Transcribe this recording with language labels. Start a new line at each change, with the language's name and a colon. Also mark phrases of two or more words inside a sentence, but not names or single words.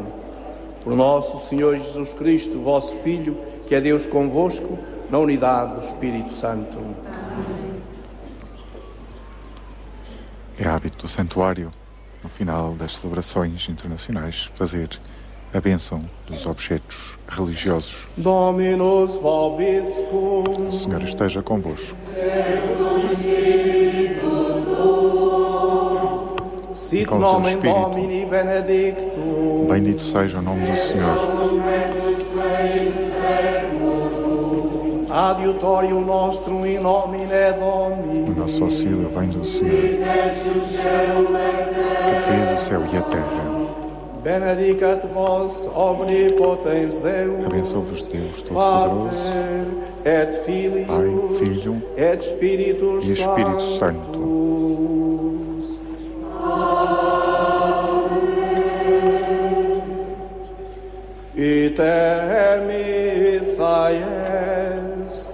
Portuguese: Por nosso Senhor Jesus Cristo, vosso Filho, que é Deus convosco, na unidade do Espírito Santo. É hábito do santuário, no final das celebrações internacionais, fazer a bênção dos objetos religiosos.
Latin: Dominus vobiscum.
Portuguese: O Senhor esteja convosco.
Latin: Sit nomen Domini benedictum.
Portuguese: Bendito seja o nome do Senhor.
Latin: Adiutorium nostrum in nomine Domini.
Portuguese: O nosso auxílio vem do Senhor, que fez o céu e a terra.
Latin: Benedicat vos omnipotens Deus,
Portuguese: abençoe-vos Deus Todo-Poderoso,
Latin: et Filius,
Portuguese: Pai, Filho
Latin: et Spiritus
Portuguese: e Espírito Santo.
Latin: Ite missa est.